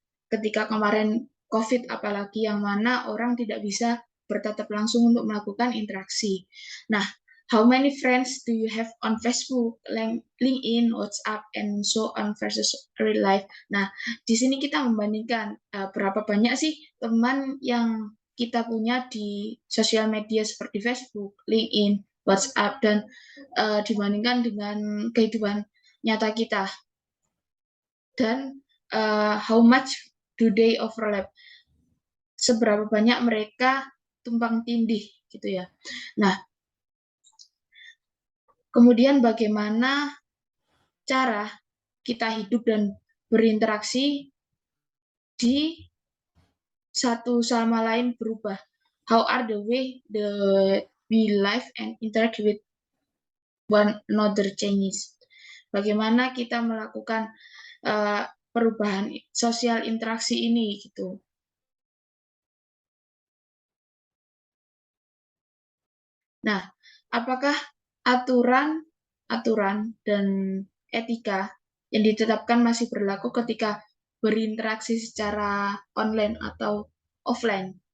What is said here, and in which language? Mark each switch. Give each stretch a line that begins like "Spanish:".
Indonesian: Ketika kemarin COVID apalagi yang mana orang tidak bisa bertatap langsung untuk melakukan interaksi.
English: Nah, how many friends do you have on Facebook, LinkedIn, WhatsApp, and so on versus real life?
Indonesian: Nah, di sini kita membandingkan berapa banyak sih teman yang kita punya di sosial media seperti Facebook, LinkedIn, WhatsApp, dan dibandingkan dengan kehidupan nyata kita.
English: Dan how much do they overlap?
Indonesian: Seberapa banyak mereka tumpang tindih gitu ya. Nah, kemudian bagaimana cara kita hidup dan berinteraksi di satu sama lain berubah.
English: How are the way we live and interact with one another changes.
Indonesian: Bagaimana kita melakukan perubahan sosial interaksi ini gitu. Nah, apakah aturan dan etika yang ditetapkan masih berlaku ketika berinteraksi secara online atau offline?